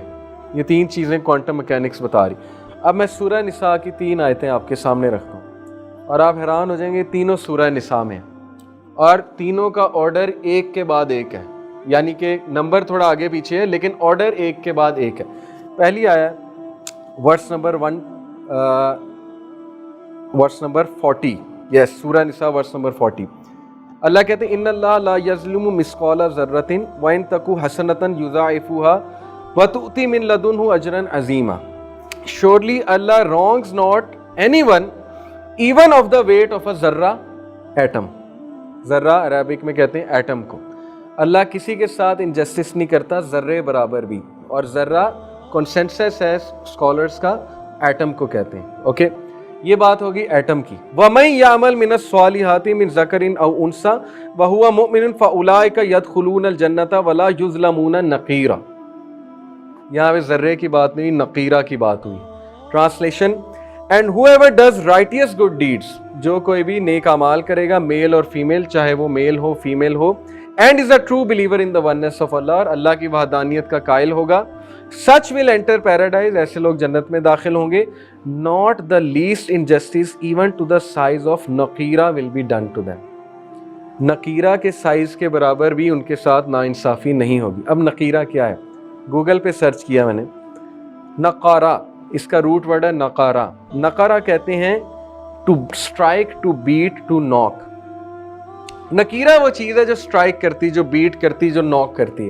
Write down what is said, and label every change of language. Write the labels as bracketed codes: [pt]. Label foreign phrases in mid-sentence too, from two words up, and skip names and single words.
[ur] یہ 3 چیزیں [en] quantum mechanics [ur] بتا رہی۔ اب میں سورہ نساء کی 3 آیتیں آپ کے سامنے رکھتا ہوں اور آپ حیران ہو جائیں گے، تینوں سورہ نساء میں، اور تینوں کا آرڈر ایک کے بعد ایک ہے، یعنی کہ نمبر تھوڑا آگے پیچھے ہے لیکن آرڈر ایک کے بعد ایک ہے. پہلی آیہ [en] verse number 40, yes, Surah Nisa verse number 40. [ur] اللہ کہتے ہیں [ar] إن الله لا يظلم مثقال ذرة و إن تك حسنة يضاعفها و يؤت من لدنه أجرا عظيما. [en] Surely Allah wrongs not anyone even of the weight of a ज़र्रा एटम। [ur] ذرہ عربک میں کہتے ہیں ایٹم کو۔ اللہ کسی کے ساتھ انجسٹس نہیں کرتا، ذرے برابر بھی. اور ذرہ کنسینسس ہے اسکالرز کا، ایٹم کو کہتے ہیں. اوکے، یہ بات ہوگی ایٹم کی. [ar] و من يعمل من الصالحات من ذكر أو أنثى و هو مؤمن فأولئك يدخلون الجنة و لا يظلمون نقيرا. [ur] یہاں پہ ذرے کی بات نہیں، نقیرہ کی بات ہوئی. [en] Translation, and whoever does righteous good deeds, [ur] جو کوئی بھی نیک اعمال کرے گا، میل اور فیمیل، چاہے وہ میل ہو فیمیل ہو, [en] and is a true believer in the oneness of Allah, [ur] اللہ کی وحدانیت کا قائل ہوگا, [en] such will enter paradise, [ur] ایسے لوگ جنت میں داخل ہوں گے. [en] Not the least injustice even to the size of naqira will be done to them. [ur] نقیرہ کے سائز کے برابر بھی ان کے ساتھ ناانصافی نہیں ہوگی. اب نقیرہ کیا ہے؟ گوگل پہ سرچ کیا میں نے. نقارہ، اس کا [en] root word [ur] ہے نقارہ. نقارہ کہتے ہیں [en] to strike, to beat, to knock. [ur] نقیرہ وہ چیز ہے جو اسٹرائک کرتی، جو بیٹ کرتی، جو ناک کرتی ہے.